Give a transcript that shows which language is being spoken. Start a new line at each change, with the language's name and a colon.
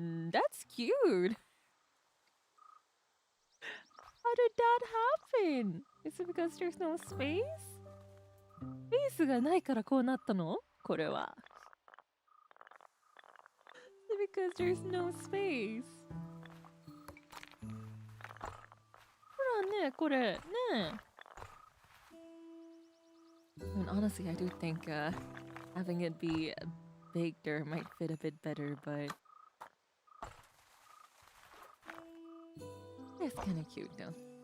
English: That's cute. How did that happen? Is it because there's no space?
Japanese: スペースがないからこうなったの？これは。
English: Is it because there's no space?
Japanese: ほらね、これ、ね。
English: And honestly, I do think having it be baked there might fit a bit better, but it's kind of cute though.